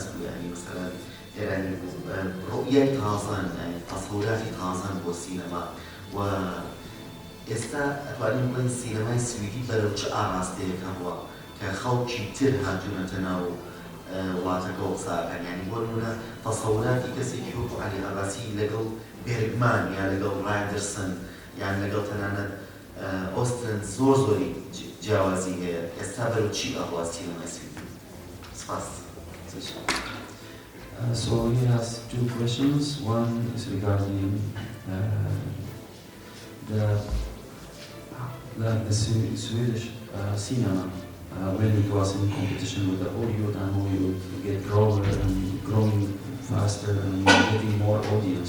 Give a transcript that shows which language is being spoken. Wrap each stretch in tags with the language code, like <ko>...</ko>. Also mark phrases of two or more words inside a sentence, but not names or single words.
<ckb>بوو یعنی مەسەڵەن ئێرانی بوو ڕوئیای تازەن تەسەوراتی تازەن بۆ سینەما و ئێستا ئەتوانین بڵێن سینەمای سویدی بەرەو چ ئاراستەیەک هەبووە کە خەڵکی تر هاتوونەتە ناو وڵاتەکە و قساکەن یعنی بۆ نمونە تەسەوراتی کەسێکی وەکو عەلی عەباسی لەگەڵ بێرگمان یان لەگەڵ رایدرسن یان لەگەڵ تەنانەت ئۆستن زۆر زۆری جیاوازی هەیە ئێستا بەرەو چی ئەڕوا سینەمای سویدی سپاس</ckb> <en>So he has two questions. One is regarding the Swedish cinema. When it was in competition with the Hollywood and Hollywood get growing faster and getting more audience.</en>